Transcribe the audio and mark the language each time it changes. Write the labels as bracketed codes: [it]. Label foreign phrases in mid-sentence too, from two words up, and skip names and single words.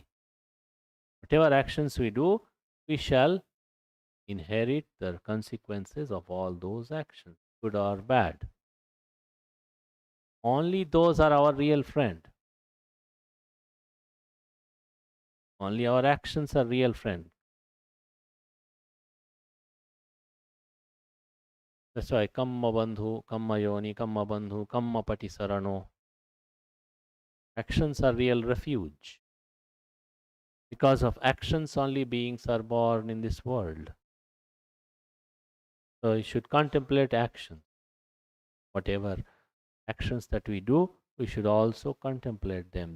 [en] Whatever actions we do, we shall inherit the consequences of all those actions, good or bad. Only those are our real friend. Only our actions are real friend. That's why [pi] kamma bandhu, kamma yoni, kamma bandhu, kamma pati sarano. [en] Actions are real refuge. Because of actions only beings are born in this world. So you should contemplate actions. Whatever actions that we do, we should also contemplate them.